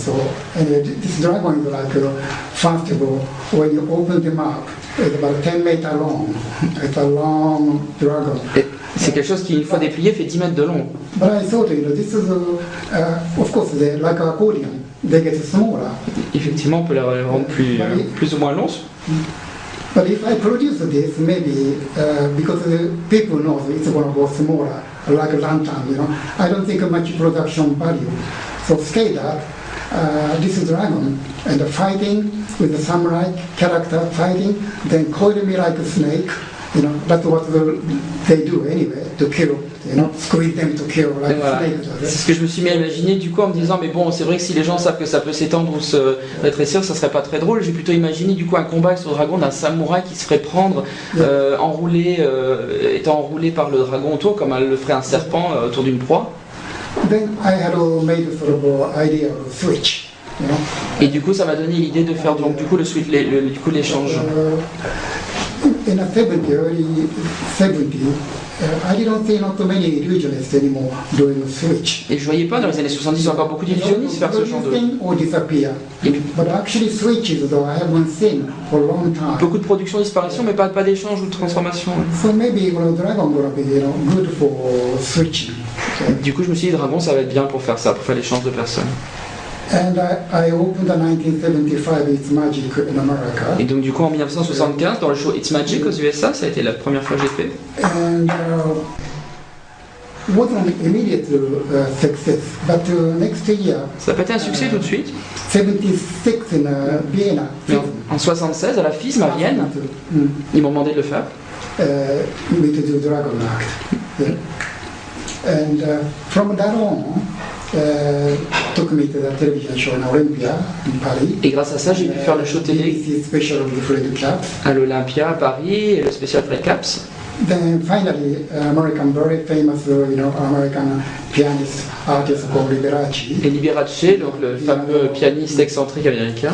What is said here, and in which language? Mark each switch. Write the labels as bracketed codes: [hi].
[en] So anyway, this dragon is like first of all, when you open them up, it's about 10 meters long. It's a long dragon. [fr] C'est quelque chose qui, une fois déplié, fait 10 mètres de long. [en] But I thought, you know, this is, of course, they're like an accordion. They get smaller. [fr] Effectivement, on peut les rendre plus ou moins longs. [en] But if I produce this, maybe because the people know it's going to go smaller, like a lantern, you know, I don't think much production value. So scale that. This is dragon, and fighting with the samurai character fighting, then coil me like a snake. You know, that's what they do anyway, to kill, you know, squeeze them to kill like [fr] voilà. [en] snake. [fr] C'est ce que je me suis mis à imaginer du coup en me disant mais bon c'est vrai que si les gens savent que ça peut s'étendre ou se rétrécir ça serait pas très drôle. J'ai plutôt imaginé du coup un combat sur le dragon d'un samouraï qui se ferait prendre étant enroulé par le dragon autour comme le ferait un serpent autour d'une proie. [en] Then I had made a sort of idea of switch, you know. [fr] Et du coup ça m'a donné l'idée de faire donc du coup l'échange. [en] In the 70s, early 70s, I didn't see not many illusionists anymore doing a switch. [fr] Et je voyais pas dans les années 70 encore beaucoup d'illusionnistes faire ce genre de... [en] Or disappear. But actually switches, though, I haven't seen for a long time. [fr] Beaucoup de production disparition, mais pas d'échange ou de transformation. [en] So maybe Dragon gonna be, you know, good for switching. [fr] Du coup, je me suis dit, Dragon, ça va être bien pour faire ça, pour faire l'échange de personnes. [en] And I opened in 1975 It's Magic in America. [fr] Et donc, du coup, en 1975, dans le show It's Magic aux USA, ça a été la première fois que j'ai fait. [en] And wasn't immediate success, but next year, [fr] Ça n'a pas été un succès tout de suite. [en] 76 in Vienna. [fr] Mais en 76, à la FISM à Vienne, ils m'ont demandé de le faire. [en] Me to do Dragon Act. Yeah. And from that on, took me to the television show in Olympia in Paris. [fr] Et grâce à ça, j'ai pu faire le show télé [en] BBC special of the Fred Caps. [fr] à l'Olympia à Paris et le spécial Fred Caps. [en] Then finally, American, very famous, American pianist, artist called Liberace. [fr] Et Liberace, donc le fameux pianiste excentrique américain,